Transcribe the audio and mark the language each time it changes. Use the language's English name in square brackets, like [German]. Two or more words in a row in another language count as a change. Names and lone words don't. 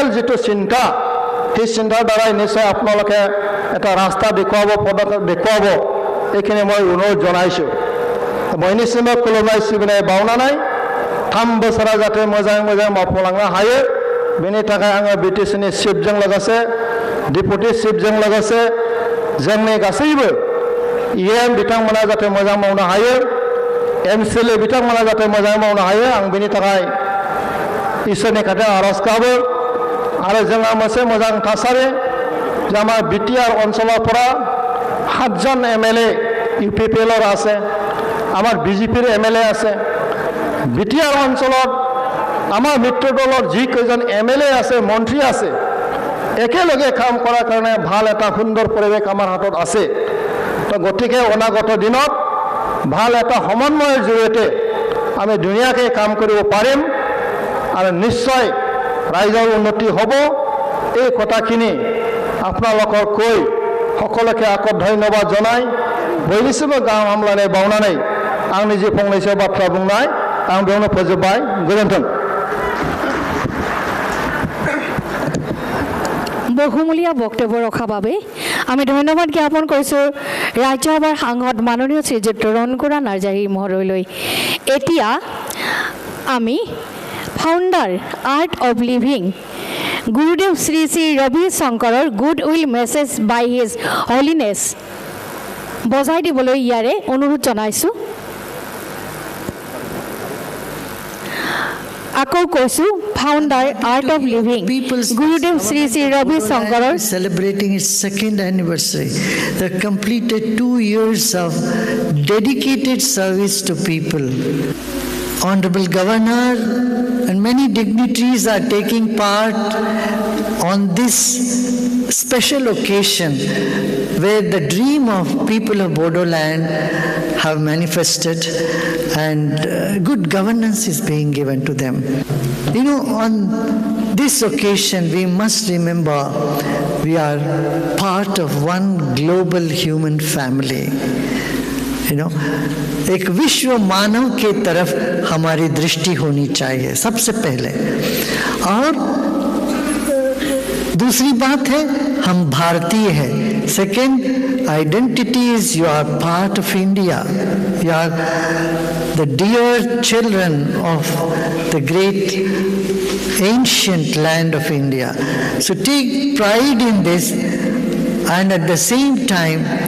[Assamese] যিটো চিন্তা সেই চিন্তাৰ দ্বাৰাই নিশ্চয় আপোনালোকে এটা ৰাস্তা দেখুৱাব পদক্ষেপ দেখুৱাব এইখিনি মই অনুৰোধ জনাইছোঁ [Bodo] बयनिसिमबो खुलुमनाय सिबिनाय बावनानै 3 बोसोरा जाहाथे मोजां मोजां मावफुंलांनो हायो बेनि थाखाय आङो बिटिसिनि चिफजों लोगोसे डिपुटि चिफजों लोगोसे जोंनि गासैबो इएम बिथांमोना जाहाथे मोजां मावनो हायो एमसिएलए बिथांमोना जाहाथे मोजां मावनो हायो आं बेनि थाखाय इसोरनि खाथियाव आरज गाबो आरो जोंहा मोनसे मोजां थासारि जामा बिटिआर [Assamese] অঞ্চলৰপৰা 7 জন एमएलए ইউপিপিএলৰ আছে আমার বিজেপির এমএলএ আছে বিটিআর অঞ্চলত আমার মিত্র দলের যি কেইজন এমএলএ আছে মন্ত্রী আছে একেলগে কাম করার কারণে ভাল এটা সুন্দর পরিবেশ আমার হাতত আছে তো গতিকে অনাগত দিনত ভাল এটা সমন্বয়ের জড়িয়ে আমি ধুনিয়াকে কাম কৰিব পাৰিম আৰু নিশ্চয় ৰাইজৰ উন্নতি হ'ব এই কথাখিনি আপোনালোকৰ কৈ সকলোকে আকৌ ধন্যবাদ জনাই [Bodo] বয়নিसिमबो गाहाम हामलायनाय बावनानै आंनि जे फंनैसो बाथ्रा बुंनाय आं बेयावनो फोजोबबाय गोजोन्थों [Assamese] বহুমূলীয়া বক্তব্য ৰখাৰ বাবে আমি ধন্যবাদ জ্ঞাপন কৰিছোঁ ৰাজ্যসভাৰ সাংসদ মাননীয় শ্ৰীযুক্ত ৰণকুৰা নাৰ্জাৰী মহোদয়লৈ এতিয়া আমি ফাউণ্ডাৰ আৰ্ট অফ লিভিং গুৰুদেৱ শ্ৰী শ্ৰী ৰবি শংকৰৰ [English] good will message by His Holiness [Assamese] বজাই দিবলৈ ইয়াৰে অনুৰোধ জনাইছোঁ আকৌ কৈছোঁ ফাউণ্ডাৰ আৰ্ট অফ লিভিং গুৰুদেৱ শ্ৰী শ্ৰী ৰবি শংকৰৰ [English] celebrating its 2nd anniversary that completed 2 years of dedicated service to people. Honorable Governor and many dignitaries are taking part on this special occasion where the dream of people of Bodoland have manifested and good governance is being given to them. You know, on this occasion we must remember we are part of one global human family. You know, [Hindi] एक विश्व मानव के तरफ हमारी दृष्टि होनी चाहिए सबसे पहले और दूसरी बात है हम भारतीय हैं [English] सेकेंड identity is you are part of India you are the dear children of the great ancient land of India so take pride in this and at the same time